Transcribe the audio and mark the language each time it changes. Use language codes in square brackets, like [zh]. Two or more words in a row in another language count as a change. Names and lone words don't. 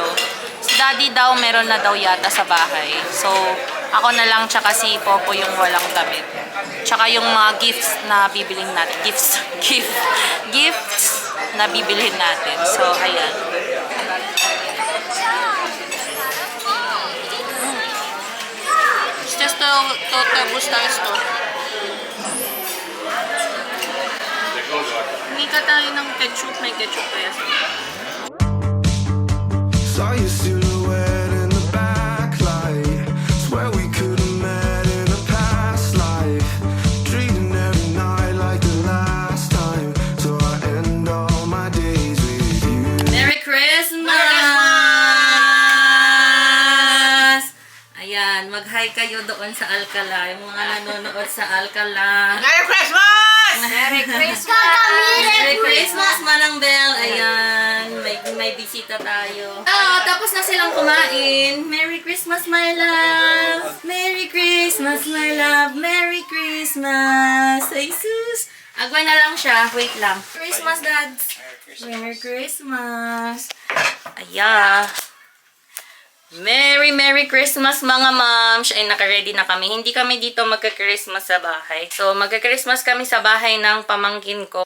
[tl] Si Daddy daw, meron na daw yata sa bahay. So, ako na lang tsaka si Popo yung walang damit. Tsaka yung mga gifts na bibilhin natin. Gifts na bibilhin natin. So, ayan. [es] To gusta esto. [tl] Hindi ka tayo ng ketchup. May ketchup kaya. [en] Saw your silhouette in the backlight. Swear we could have met in a past life. Treating every night like the last time. So I end all my days with you. Merry Christmas! [tl] Ayan, mag-hi kayo doon sa Alcala. Yung mga nanonood sa Alcala. [en] Merry Christmas! Merry Christmas! Merry Christmas, Manang Bell. [tl] Ayan, may bisita tayo. Tapos na silang kumain. [en] Merry Christmas, my love. Merry Christmas, my love. Merry Christmas. [tl] Ay, sus. Agway na lang siya. Wait lang. [en] Christmas, dads. Merry Christmas. [tl] Ayan. [en] Merry Christmas, mga moms. [tl] Ay, naka-ready na kami. Hindi kami dito magka-Christmas sa bahay. So, magka-Christmas kami sa bahay ng pamangkin ko.